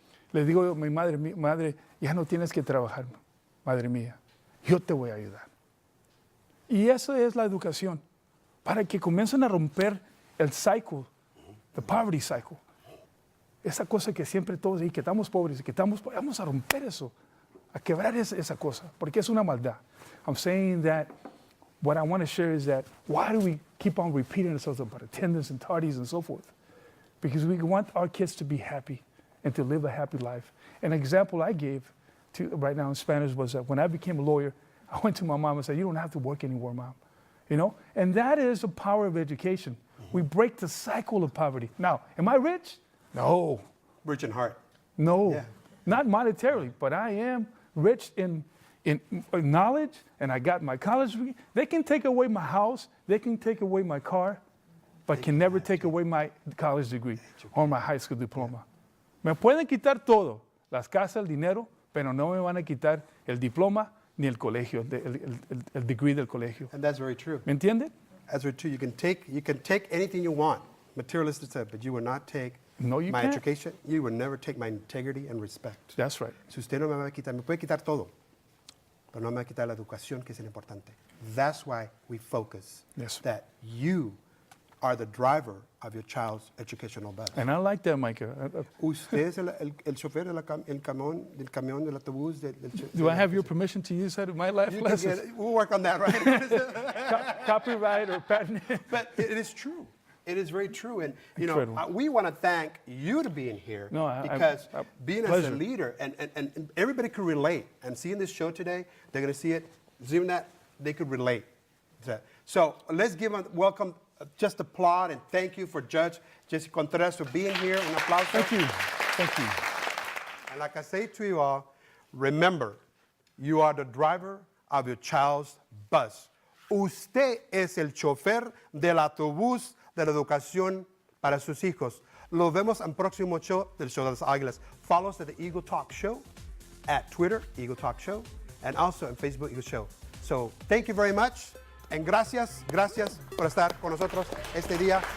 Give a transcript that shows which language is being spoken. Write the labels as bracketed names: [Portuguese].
[Spanish] Les digo a mi madre, ya no tienes que trabajar, madre mía, yo te voy a ayudar. Y eso es la educación, para que comiencen a romper el [English] cycle, the poverty cycle. [Spanish] Esa cosa que siempre todos, y que estamos pobres, vamos a romper eso, a quebrar esa cosa, porque es una maldad. [English] I'm saying that what I want to share is that why do we keep on repeating ourselves about attendance and tardies and so forth? Because we want our kids to be happy and to live a happy life. An example I gave to right now in Spanish was that when I became a lawyer, I went to my mom and said, you don't have to work anymore, Mom. You know? And that is the power of education. We break the cycle of poverty. Now, am I rich? No. Rich in heart. No. Yeah. Not monetarily, but I am rich in knowledge, and I got my college degree. They can take away my house, they can take away my car, but can never take away my college degree or my high school diploma. [Spanish] Me pueden quitar todo, las casas, el dinero, pero no me van a quitar el diploma ni el colegio, el degree del colegio. [English] And that's very true. [Spanish] ¿Me entiende? [English] That's very true. You can take anything you want, materialistic stuff, but you will not take No, you my can't. education. You will never take my integrity and respect. That's right. [Spanish] Si usted no me va a quitar, me puede quitar todo, pero no me va a quitar la educación, que es lo importante. [English] That's why we focus Yes. that you are the driver of your child's educational bus. And I like that, Mycah. [Spanish] Usted es el chofer del camión, del autobús. [English] Do I have your permission to use that in my life You can lessons? we'll work on that, right? Copyright or patent? But it is true. It is very true. And, you know, Incredible. we want to thank you to being here. No, because being as a pleasure. leader, and everybody could relate. And seeing this show today, they're going to see it. Seeing that, they could relate. So let's give a welcome, just applaud and thank you for Judge Jesse Contreras for being here. [Spanish] Un aplauso. [English] Thank you. Thank you. And like I say to you all, remember, you are the driver of your child's bus. [Spanish] Usted es el chofer del autobús de la educación para sus hijos. Lo vemos en próximo show del Show de las Águilas. [English] Follow us at the Eagle Talk Show, at Twitter, Eagle Talk Show, and also on Facebook, Eagle Show. So thank you very much, and [Spanish] gracias por estar con nosotros este día.